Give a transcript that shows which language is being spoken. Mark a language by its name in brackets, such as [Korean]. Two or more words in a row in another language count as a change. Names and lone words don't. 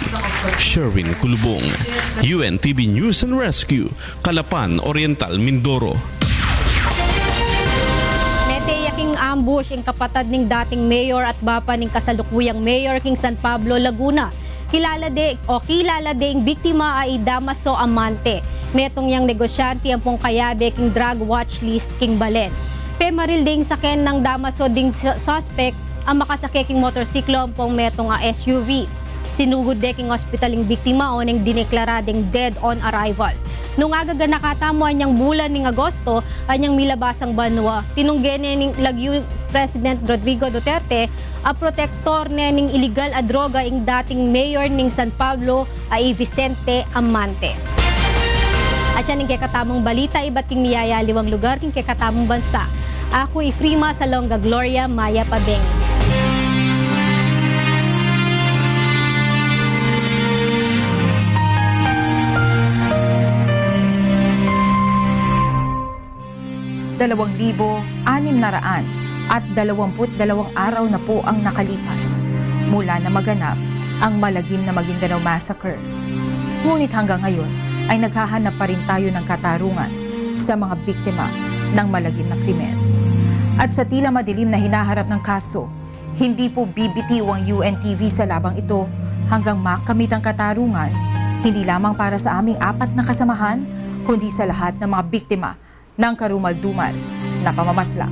[Filipino] Sherwin Kulubong, UNTV News and Rescue, Calapan, Oriental, Mindoro. [Pampanga] Metiyaking ambush ang kapatid ng dating mayor at bapa ng kasalukuyang mayor king San Pablo, Laguna. [Filipino] Kilala ang biktima ay Damaso Amante. [Pampanga] Metong yang negosyante ang pong kayabe king drug watch list king Balen. Pemaril ding saken ng Damaso ding suspect ang makasake king motorsiklo ang pong metong SUV. Sinugod de king hospitaling biktima o nang dineklarading [English] dead on arrival. [Pampanga] Nung agaga nakatamo anyang bulan ning Agosto, anyang milabasang banwa, tinunggene ning Lagyo President Rodrigo Duterte a protektor ning illegal a droga ing dating mayor ning San Pablo ay Vicente Amante. At yan ning kekatamong balita, iba't king niyayaliwang lugar king kekatamong bansa. Ako Ifrima Salonga Gloria Maya Pabeng. [Filipino] at 22 araw na po ang nakalipas mula na maganap ang malagim na Maguindanao Massacre. Ngunit hanggang ngayon ay naghahanap pa rin tayo ng katarungan sa mga biktima ng malagim na krimen. At sa tila madilim na hinaharap ng kaso, hindi po bibitiw ang UNTV sa labang ito hanggang makamit ang katarungan, hindi lamang para sa aming 4 na kasamahan, kundi sa lahat ng mga biktima ng karumal-dumal na pamamaslang.